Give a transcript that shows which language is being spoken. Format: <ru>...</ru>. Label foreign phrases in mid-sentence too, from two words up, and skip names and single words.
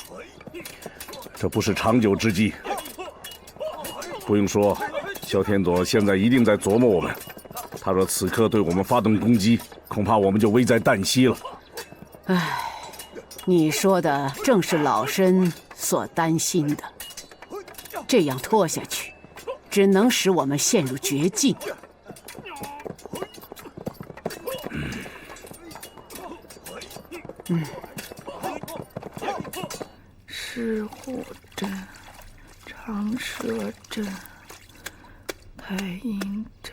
<zh>這不是長久之計。不用說，蕭天佐現在一定在琢磨我們。他若此刻對我們發動攻擊，恐怕我們就危在旦夕了。唉，你說的正是老身所擔心的。這樣拖下去，只能使我們陷入絕境。石虎鎮、長蛇鎮、太陰鎮。</zh>